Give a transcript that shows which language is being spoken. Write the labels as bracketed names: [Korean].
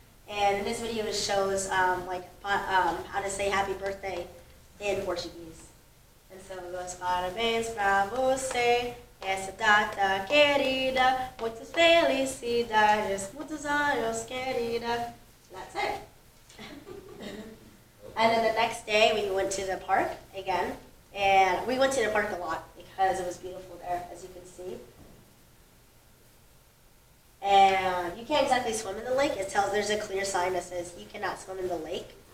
[English] And in this video, it shows how to say happy birthday in Portuguese. And so it goes, [Portuguese] parabéns pra você, essa data querida, muitas felicidades, muitos anos, querida. [English] That's it. And then the next day, we went to the park again. And we went to the park a lot because it was beautiful there, as you can see. And you can't exactly swim in the lake. There's a clear sign that says you cannot swim in the lake.